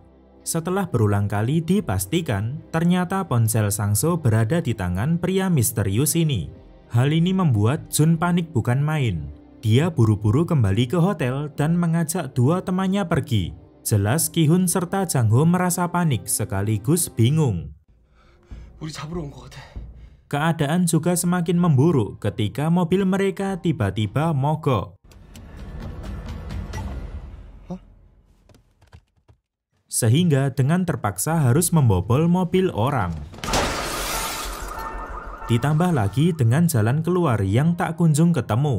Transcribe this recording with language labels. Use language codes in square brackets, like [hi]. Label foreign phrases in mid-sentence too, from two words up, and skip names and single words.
[id] Setelah berulang kali dipastikan, ternyata ponsel Sang-so berada di tangan pria misterius ini. Hal ini membuat Jun panik bukan main. Dia buru-buru kembali ke hotel dan mengajak dua temannya pergi. Jelas Ki-hun serta Jang-ho merasa panik sekaligus bingung. [ko] 우리 잡으러 온 것 같아. [id] Keadaan juga semakin memburuk ketika mobil mereka tiba-tiba mogok. Sehingga dengan terpaksa harus membobol mobil orang. Ditambah lagi dengan jalan keluar yang tak kunjung ketemu.